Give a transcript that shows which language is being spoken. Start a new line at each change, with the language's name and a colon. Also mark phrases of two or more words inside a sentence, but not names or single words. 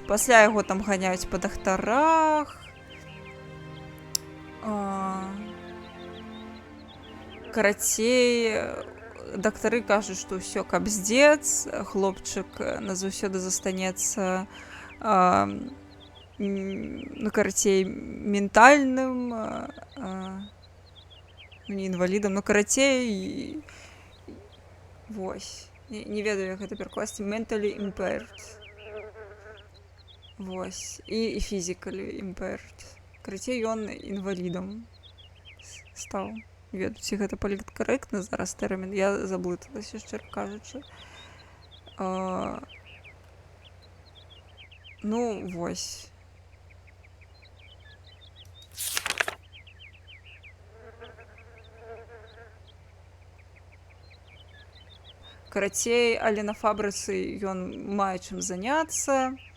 Belarusian: Пасля яго там ганяюць па дактарах. Карацей, дактары кажуць, што ўсё кабздец, хлопчык назаўсёды застанецца ну, карацей, ментальным, не інвалідам, ну, карацей, вось. Не ведаю, як гэта перакласці.
English: Mentally impaired.
Belarusian: Вось.
English: І physically impaired.
Belarusian: Карацей, ён інвалідам стаў. Не ведаю, ці гэта паліткарэктны зараз тэрмін. Я заблыталася, шчыра кажучы. Ну, вось. Карацей, але на фабрыцы ён мае чым заняцца.